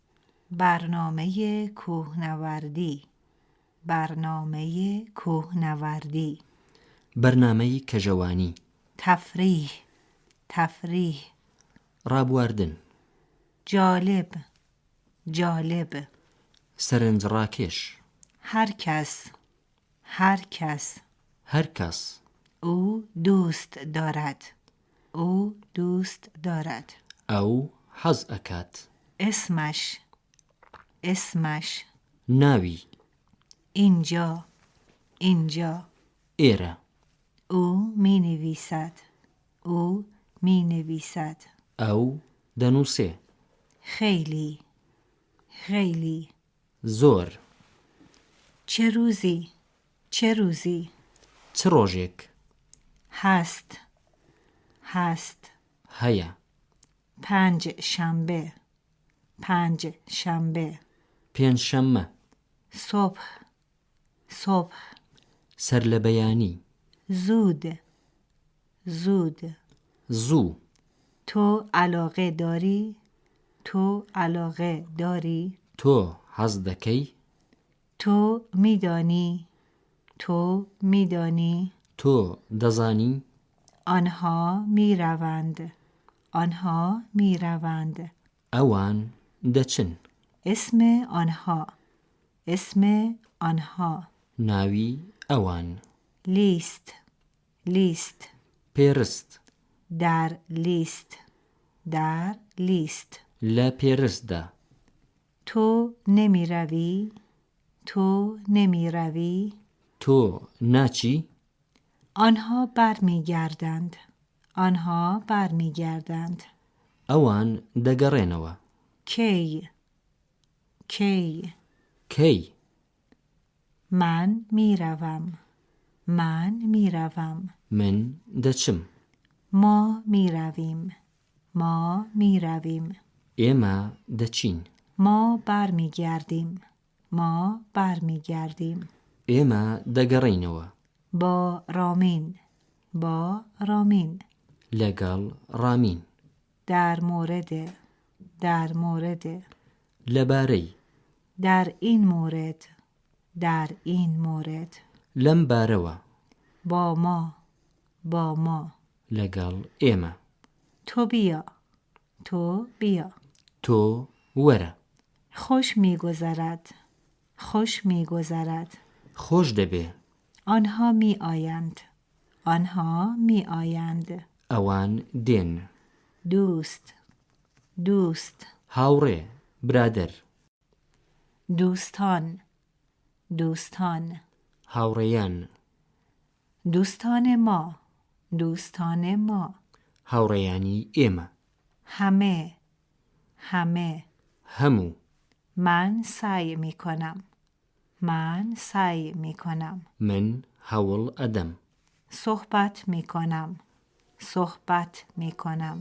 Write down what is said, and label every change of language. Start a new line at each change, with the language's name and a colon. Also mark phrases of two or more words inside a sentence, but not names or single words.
Persian: برنامه کوهنوردی برنامه کوهنوردی
Central Kurdish: برنامه کجوانی
Persian: تفریح تفریح
Central Kurdish: رابواردن
Persian: جالب جالب
Central Kurdish: سرنجڕاکێش
Persian: هر کس هر کس
Central Kurdish: هەر کەس
Persian: او دوست دارد او دوست دارد
Central Kurdish: ئەو حەز ئەکات
Persian: اسمش اسمش
Central Kurdish: ناوی
Persian: اینجا اینجا
Central Kurdish: ئێرە
Persian: او می نویسد او می نویسد
Central Kurdish: ئەو دەنووسێ
Persian: خیلی خیلی
Central Kurdish: زۆر
Persian: چه روزی چه روزی
Central Kurdish: چ ڕۆژێک
Persian: هست هست
Central Kurdish: هەیە
Persian: پنج شنبه پنج شنبه
Central Kurdish: پێنجشەممە
Persian: صبح صبح
Central Kurdish: سەرلەبەیانی
Persian: زود زود
Central Kurdish: زوو
Persian: تو علاقه داری تو علاقه داری
Central Kurdish: تۆ حەز دەکەی
Persian: تو میدانی تو میدانی
Central Kurdish: تۆ دەزانی
Persian: آنها میروند آنها میروند
Central Kurdish: ئەوان دەچن
Persian: اسم آنها اسم آنها
Central Kurdish: ناوی ئەوان
Persian: لیست لیست
Central Kurdish: پێرست
Persian: در لیست در لیست
Central Kurdish: لە پێرستدا
Persian: تو نمی روی تو نمی روی
Central Kurdish: تۆ ناچی
Persian: آنها برمیگردند آنها برمیگردند
Central Kurdish: ئەوان دەگەڕێنەوە
Persian: کی کی
Central Kurdish: کەی
Persian: من میروم من میروم
Central Kurdish: من دەچم
Persian: ما میرویم ما میرویم
Central Kurdish: ئێمە دەچین
Persian: ما برمیگردیم ما برمیگردیم
Central Kurdish: ئێمە دەگەڕێینەوە
Persian: با رامین با رامین
Central Kurdish: لەگەڵ ڕامین
Persian: در مورد در مورد
Central Kurdish: لەبارەی
Persian: در این مورد در این مورد
Central Kurdish: لەم بارەوە
Persian: با ما
Central Kurdish: لەگەڵ ئێمە
Persian: تو بیا تو بیا
Central Kurdish: تۆ وەرە
Persian: خوش میگذرد خوش میگذرد
Central Kurdish: خۆش دەبێ
Persian: آنها می آیند آنها می آیند
Central Kurdish: ئەوان دێن
Persian: دوست دوست
Central Kurdish: هاوڕێ برادەر
Persian: دوستان دوستان
Central Kurdish: هاوڕێیان
Persian: دوستان ما دوستان ما
Central Kurdish: هاوڕێیانی ئێمە
Persian: همه همه
Central Kurdish: هەموو
Persian: من سعی می کنم من سعی می کنم
Central Kurdish: من هەوڵ ئەدەم
Persian: صحبت می کنم صحبت می کنم